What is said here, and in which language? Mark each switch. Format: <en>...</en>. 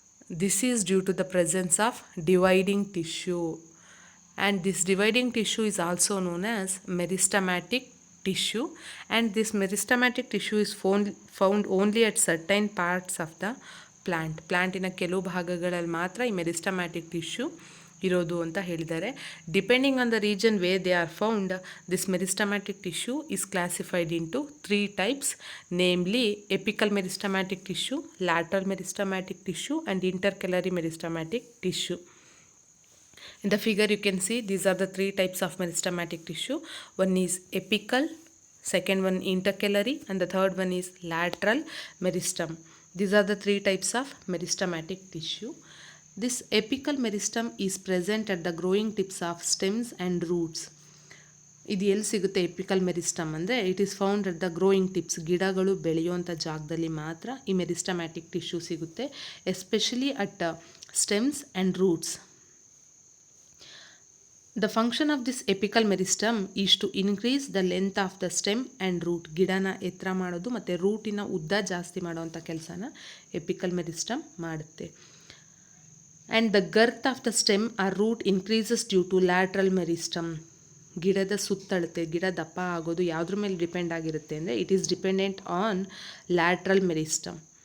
<en>This is due to the presence of dividing tissue, and this dividing tissue is also known as meristematic tissue, and this meristematic tissue is found only at certain parts of the</en> <kn>ಪ್ಲ್ಯಾಂಟಿನ ಕೆಲವು ಭಾಗಗಳಲ್ಲಿ ಮಾತ್ರ ಈ meristematic tissue ಇರೋದು ಅಂತ ಹೇಳಿದ್ದಾರೆ.</kn> <en>Depending on the region where they are found, this meristematic tissue is classified into 3 types, namely epical meristematic tissue, lateral meristematic tissue and intercalary meristematic tissue. In the figure you can see these are the 3 types of meristematic tissue. One is epical, second one intercalary, and the third one is lateral meristem. These are the 3 types of meristematic tissue. This apical meristem is present at the growing tips of stems and roots.</en> <kn>ಇದು ಎಲ್ಲಿ ಸಿಗುತ್ತೆ apical meristem ಅಂದರೆ</kn> <en>it is found at the growing tips,</en> <kn>ಗಿಡಗಳು ಬೆಳೆಯುವಂಥ ಜಾಗದಲ್ಲಿ ಮಾತ್ರ ಈ meristematic tissue ಸಿಗುತ್ತೆ,</kn> <en>Especially at stems and roots. The function of this apical meristem is to increase the length of the stem and root.</en> <kn>ಗಿಡನ ಎತ್ತರ ಮಾಡೋದು ಮತ್ತು ರೂಟಿನ ಉದ್ದ ಜಾಸ್ತಿ ಮಾಡೋವಂಥ ಕೆಲಸನ ಎಪಿಕಲ್ ಮೆರಿಸ್ಟಮ್ ಮಾಡುತ್ತೆ.</kn> <en>And the girth of the stem or root increases due to lateral meristem.</en> <kn>ಗಿಡದ ಸುತ್ತಳತೆ, ಗಿಡ ದಪ್ಪ ಆಗೋದು ಯಾವುದ್ರ ಮೇಲೆ ಡಿಪೆಂಡ್ ಆಗಿರುತ್ತೆ ಅಂದರೆ</kn> <en>It is dependent on lateral meristem.</en>